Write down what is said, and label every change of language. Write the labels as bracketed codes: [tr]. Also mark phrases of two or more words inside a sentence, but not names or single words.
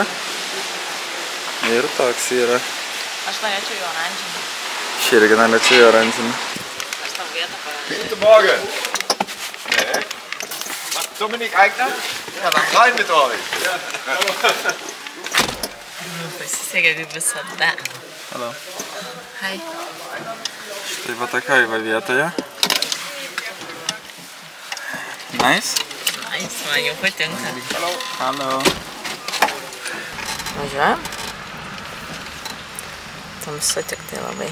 [lt] Ir toks yra. Aš norėčiau į oranžinį. Šį irgi norėčiau į oranžinį. Aš tau vietą parašau. [de] Guten Morgen. Nee. Dominik Eigner? Ja, dann rein mit euch. [lt] Pasisekė kaip visada. [en] Hello. Hai. [lt] Štai va tokioj va vietoje. [en] Nice. [lt] Nice, man jau patinka. [en] Hello. [lt] Važiuojam. Tamsu tik tai labai.